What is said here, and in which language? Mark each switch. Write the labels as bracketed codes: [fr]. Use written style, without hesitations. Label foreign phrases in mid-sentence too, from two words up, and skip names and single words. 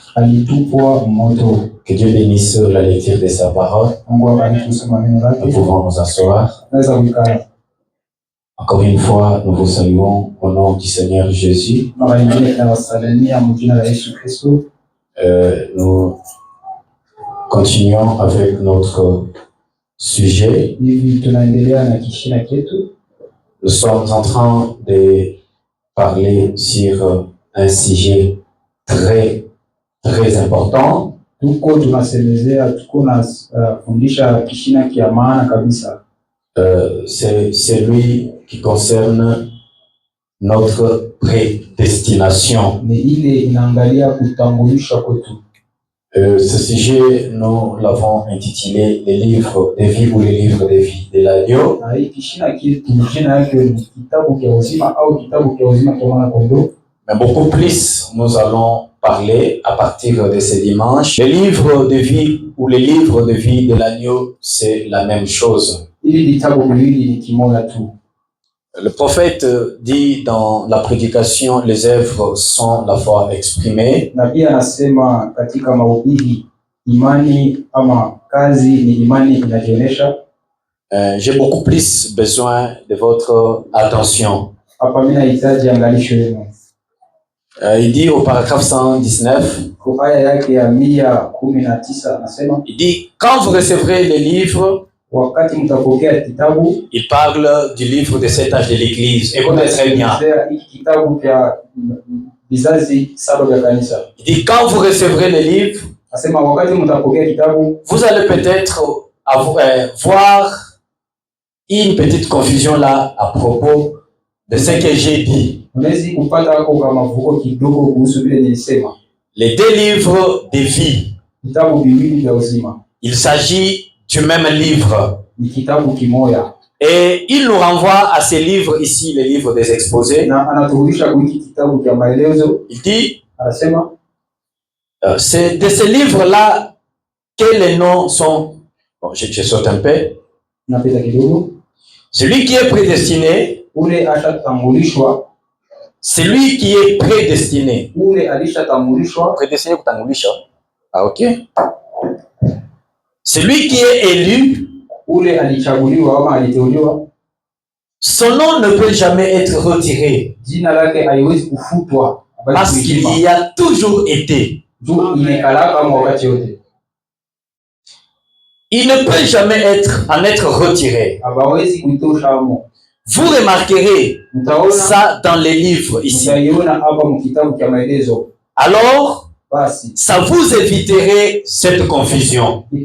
[sw] Alitupwa moto. [fr] Que Dieu bénisse la lecture de sa parole. [sw] Mungu abariki kusoma neno [fr] Nous [sw] lake. [fr] pouvons nous asseoir. [sw] Naweza kukaa. [fr] Encore une fois, nous vous saluons au nom du Seigneur Jésus. [sw] Mara nyingine tunawasalimia mjina la Yesu Kristo. [fr] Nous continuons avec notre sujet. [sw] Hivi tunaendelea na kishina chetu. [fr] Nous sommes en train de parler sur un sujet très important. [sw] Tuko tunasemezea, tuko na fundisha kishina kia maana kabisa. [fr] C'est celui qui concerne notre prédestination. [sw] Ni ile inaangalia kutambulishwa kwetu. [fr] Ce sujet, nous l'avons intitulé les livres de vie ou les livres de vie de l'agneau. [sw] Na hii kishina kitu jina yake ni kitabu cha uzima au kitabu cha uzima cha mwana kondoo. [fr] Mais beaucoup plus, nous allons parler à partir de ce dimanche. Les livres de vie ou les livres de vie de l'agneau, c'est la même chose. [sw] Ili vitabu viwili ni kimoja tu. [fr] Le prophète dit dans la prédication, les œuvres sont la foi exprimée. [sw] Na pia anasema katika mahubiri, imani ama kazi ni imani inajionyesha. [fr] J'ai beaucoup plus besoin de votre attention. [sw] Hapa mimi nahitaji angalisho lenu. [fr] Il dit au paragraphe 119, [sw] Kwa aya yake ya 119 anasema, [fr] il dit quand vous recevrez les livres, [sw] wakati mtapokea kitabu, [fr] il parle du livre de 7 âges de l'Église. Écoutez très bien. [sw] Kitabu cha vizazi 7 vya kanisa. [fr] Il dit quand vous recevrez les livres, [sw] Anasema wakati mtapokea kitabu, [fr] vous allez peut-être voir une petite confusion là à propos de ce que j'ai dit. [sw] Unaweza kupata hapo kama vuko kidogo kuhusu vile nilisema. [fr] Les deux livres de vie. [sw] Vitabu viwili vya uzima. [fr] Il s'agit du même livre. [sw] Ni kitabu kimoja. [fr] Et il nous renvoie à ces livres ici, les livres des exposés. [sw] Na anaturudisha kwa kitabu cha maelezo. [fr] Il dit, [sw] anasema, [fr] c'est de ces livres-là que les noms sont. Bon, je saute un peu. [sw] Napita kidogo. [fr] Celui qui est prédestiné. [sw] Ule ashatambulishwa. [fr] Celui qui est prédestiné. [sw] Ule alishatambulishwa. Prédestiné kutangulisha. [fr] Ah, ok. Celui qui est élu. [sw] Ule alichaguliwa ama aliteuliwa. [fr] Son nom ne peut jamais être retiré. [sw] Jina lake haiwezi kufutwa. [fr] Parce qu'il y a toujours été. [sw] Imekalaka kama wakati yote. [fr] Il ne peut jamais en être retiré. [sw] Hawezi kuitosha amo. [fr] Vous remarquerez ça dans les livres ici. Alors, ça vous éviterait cette confusion.